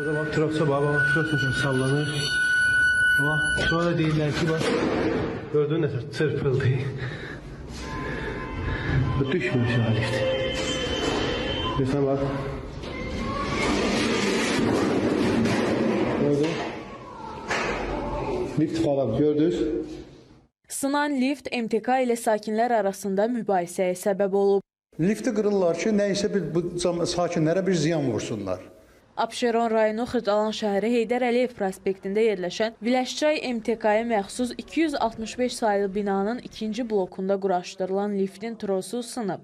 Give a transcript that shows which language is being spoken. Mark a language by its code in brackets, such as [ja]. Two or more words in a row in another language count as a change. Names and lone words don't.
[az] Trosa baba, trosa sallanır. Ama sonra deyirlər ki, bak, gördüğün nəsə çırpıldı. [tr] Bu düşmüyor şu an lift. Mesela bak. Gördün? Lift falan gördünüz. [az] Sınan lift MTK ilə sakinlər arasında mübahisəyə səbəb olub. Lifti qırırlar ki, nəysə bu sakinlərə bir ziyan vursunlar. Abşeron rayonu Xırdalan şəhəri Heydər Əliyev prospektində yerləşən Viləşçay MTK-yə məxsus 265 sayılı binanın ikinci blokunda quraşdırılan liftin trosu sınıb.